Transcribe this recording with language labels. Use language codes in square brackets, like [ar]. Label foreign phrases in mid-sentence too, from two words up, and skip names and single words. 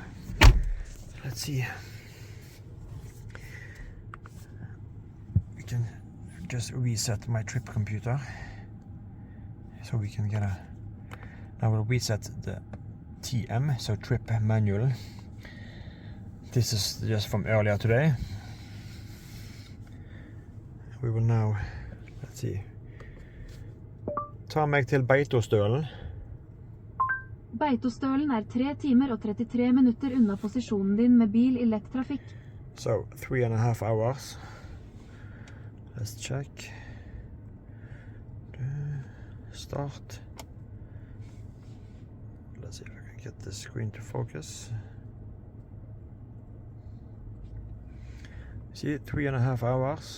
[en] Let's see, we can just reset my trip computer so we can get a, I will reset the TM, so trip manual. This is just from earlier today. We will now, let's see, [no] ta meg til Beitostølen. Beitostølen 3 timer og 33 minutter unna posisjonen din med bil I lett trafikk. [en] So 3.5 hours. Let's check. Start. Let's see if I can get the screen to focus. See, 3.5 hours.